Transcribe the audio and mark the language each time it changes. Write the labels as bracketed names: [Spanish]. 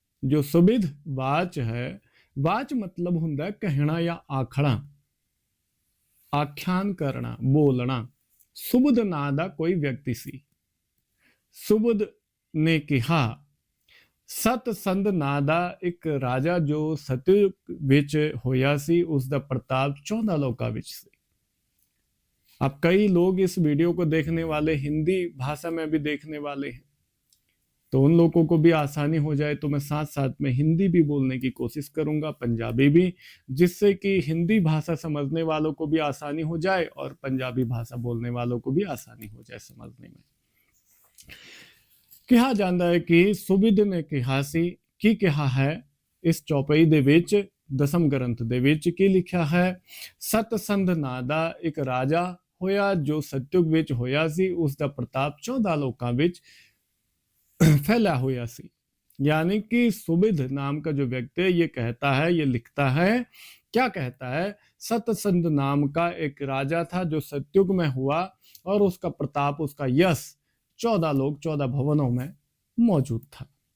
[Punjabi] ਜੋ ਸੁਬਿਦ ਵਾਚ ਹੈ, ਵਾਚ ਮਤਲਬ ਹੁੰਦਾ ਕਹਿਣਾ ਜਾਂ ਆਖਣਾ, ਆਖਿਆਨ ਕਰਨਾ, ਬੋਲਣਾ। ਸੁਬਦ ਨਾਂ ਦਾ ਕੋਈ ਵਿਅਕਤੀ ਸੀ। ਸੁਬਦ ਨੇ ਕਿਹਾ। ਸਤ ਸੰਧ ਨਾਂ ਦਾ ਇੱਕ ਰਾਜਾ ਜੋ ਸਤਯੁਗ ਵਿੱਚ ਹੋਇਆ ਸੀ, ਉਸ ਦਾ ਪ੍ਰਤਾਪ 14 ਲੋਕਾਂ ਵਿੱਚ ਸੀ। [Hindi] अब कई लोग इस वीडियो को देखने वाले हिंदी भाषा में भी देखने वाले हैं, तो उन लोगों को भी आसानी हो जाए तो मैं साथ साथ में हिंदी भी बोलने की कोशिश करूंगा, पंजाबी भी, जिससे कि हिंदी भाषा समझने वालों को भी आसानी हो जाए और पंजाबी भाषा बोलने वालों को भी आसानी हो जाए समझने में। [Punjabi] ਕਿਹਾ ਜਾਂਦਾ ਹੈ ਕਿ ਸੁਬਿਦ ਨੇ ਕਿਹਾ ਸੀ। ਕੀ ਕਿਹਾ ਹੈ ਇਸ ਚੌਪਈ ਦੇ ਵਿੱਚ, ਦਸਮ ਗ੍ਰੰਥ ਦੇ ਵਿੱਚ ਕੀ ਲਿਖਿਆ ਹੈ? ਸਤਸੰਧ ਨਾਂ ਦਾ ਇੱਕ ਰਾਜਾ ਹੋਇਆ ਜੋ ਸਤਯੁਗ ਵਿੱਚ ਹੋਇਆ ਸੀ, ਉਸ ਦਾ ਪ੍ਰਤਾਪ 14 ਲੋਕਾਂ ਵਿੱਚ [Hindi] फैला हुआ [Punjabi] सी। [Hindi] यानी कि सुबिध नाम का जो व्यक्ति है ये कहता है, ये लिखता है, क्या कहता है? सतसंध नाम का एक राजा था जो सतयुग में हुआ और उसका प्रताप, उसका यश 14 लोग 14 भवनों में मौजूद था।